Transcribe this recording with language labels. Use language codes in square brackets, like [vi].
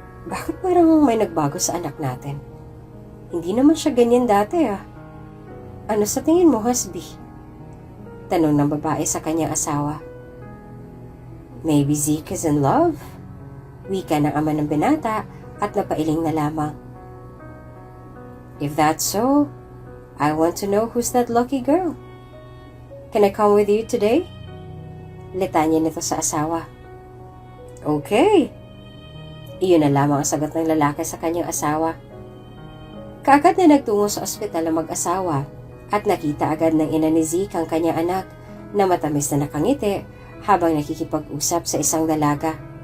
[tl] "Bakit parang may nagbago sa anak natin? Hindi naman siya ganyan dati Ano sa tingin mo, husby?" Tanong ng babae sa kanyang asawa. [en] "Maybe Zeke is in love?" [tl] Wika ng ama ng binata at napailing na lamang. [en] "If that's so, I want to know who's that lucky girl. Can I come with you today?" [tl] Litanya nito sa asawa. "Okay." Iyon na lamang ang sagot ng lalaki sa kanyang asawa. Kaagad na nagtungo sa ospital ang mag-asawa at nakita agad ng ina ni Zeke ang kanyang anak na matamis na nakangiti habang nakikipag-usap sa isang dalaga.